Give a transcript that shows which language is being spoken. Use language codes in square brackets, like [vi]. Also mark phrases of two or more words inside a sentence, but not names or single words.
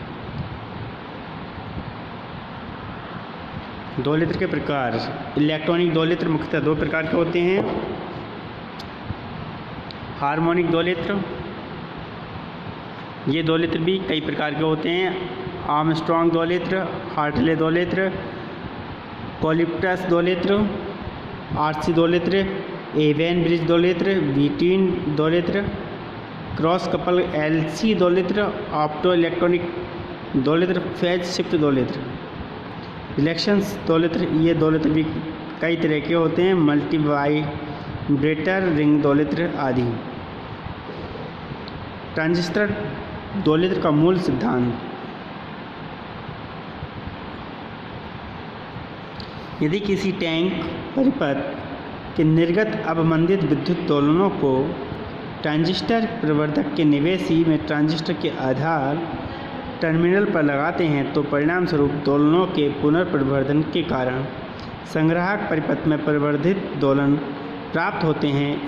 [hi] दोलित्र के प्रकार। इलेक्ट्रॉनिक दोलित्र मुख्यतः दो प्रकार के होते हैं। हार्मोनिक दोलित्र, ये दोलित्र भी कई प्रकार के होते हैं। आर्मस्ट्रॉन्ग दोलित्र, हार्टले दोलित्र, कोलिप्टस दोलित्र, RC दोलित्र, एवेन ब्रिज दोलित्र, व्हीटिन दोलित्र, [en] cross couple [hi] LC दोलित्र, [en] opto electronic [hi] दोलित्र, [en] phase shift [hi] दोलित्र। रिलेक्शंस दोलित्र, ये दोलित्र भी कई तरह के होते हैं। [en] multi vibrator, [hi] रिंग दोलित्र आदि। ट्रांजिस्टर दोलित्र का मूल सिद्धांत। यदि किसी टैंक परिपथ के निर्गत अवमंदित विद्युत दोलनों को ट्रांजिस्टर प्रवर्धक के निवेशी में ट्रांजिस्टर के आधार टर्मिनल पर लगाते हैं तो परिणाम स्वरूप दोलनों के पुनर्प्रवर्धन के कारण संग्राहक परिपथ में प्रवर्धित दोलन प्राप्त होते हैं।